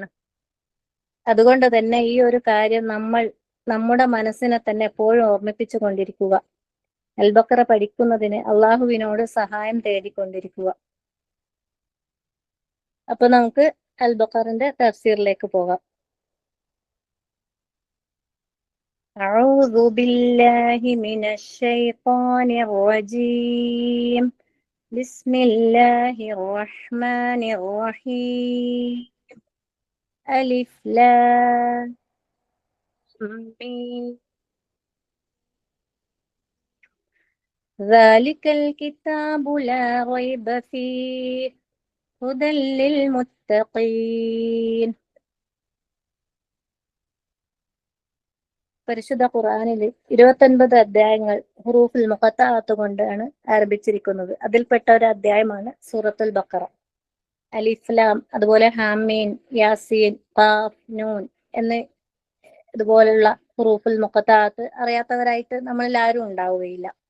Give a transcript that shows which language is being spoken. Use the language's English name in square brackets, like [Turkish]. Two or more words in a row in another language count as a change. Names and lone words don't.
[Malayalam] അതുകൊണ്ട് തന്നെ ഈ ഒരു കാര്യം നമ്മുടെ മനസ്സിനെ തന്നെ എപ്പോഴും ഓർമ്മിപ്പിച്ചു കൊണ്ടിരിക്കുക. അൽ ബഖറ പഠിക്കുന്നതിന് അള്ളാഹുവിനോട് സഹായം തേടിക്കൊണ്ടിരിക്കുക. അപ്പൊ നമുക്ക് അൽ ബഖറിന്റെ തഫ്സീറിലേക്ക് പോകാം. [Arabic] أعوذ بالله من الشيطان الرجيم. بسم الله الرحمن الرحيم. ألف لام ميم. ذلك الكتاب لا ريب فيه هدى للمتقين. [Malayalam] പരിശുദ്ധ ഖുർആനിൽ 29 അധ്യായങ്ങൾ [Arabic] حروف المقطعات [Malayalam] കൊണ്ടാണ് ആരംഭിച്ചിരിക്കുന്നത്. അതിൽപ്പെട്ട ഒരു അധ്യായമാണ് സൂറത്തുൽ ബഖറ. [Arabic] ألف لام, [Malayalam] അതുപോലെ ഹാമീൻ, യാസീൻ, ഖാഫ്, നൂൻ എന്ന് ഇതുപോലുള്ള [Arabic] حروف المقطعات [Malayalam] അറിയാത്തവരായിട്ട് നമ്മളിൽ ആരും ഉണ്ടാവുകയില്ല.